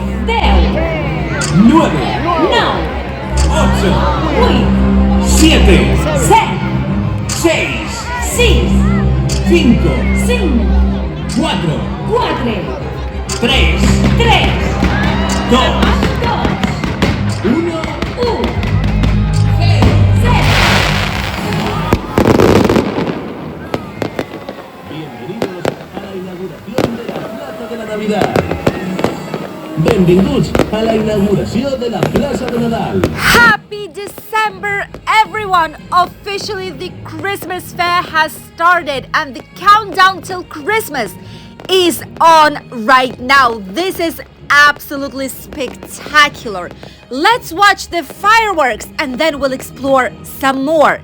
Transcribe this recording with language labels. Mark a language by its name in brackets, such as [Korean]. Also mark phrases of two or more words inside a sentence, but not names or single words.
[Catalan] 9, 8, 7, 6, 5, 4, 3, 2, 1. Benvinguts a la inauguració de la plaça de Nadal. [English] Happy December, everyone! Officially, the Christmas fair has started and the countdown till Christmas is on right now. This is absolutely spectacular. Let's watch the fireworks and then we'll explore some more.